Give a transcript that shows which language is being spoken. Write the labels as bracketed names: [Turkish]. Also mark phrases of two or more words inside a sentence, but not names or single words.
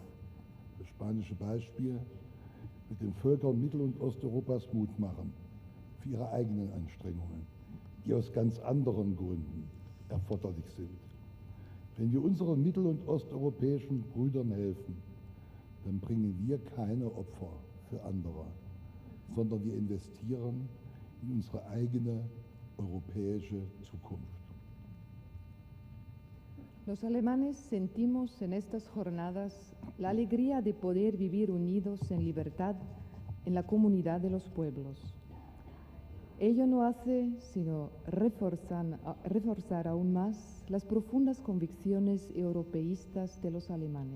[German] Das spanische Beispiel wird den Völkern Mittel- und Osteuropas Mut machen für ihre eigenen Anstrengungen, die aus ganz anderen Gründen erforderlich sind. Wenn wir unseren mittel- und osteuropäischen Brüdern helfen, dann bringen wir keine Opfer für andere, sondern wir investieren in unsere eigene europäische Zukunft. [Spanish] Los alemanes sentimos en estas jornadas la alegría de poder vivir unidos en libertad en la comunidad de los pueblos. Ello no hace sino reforzar aún más las profundas convicciones europeístas de los alemanes.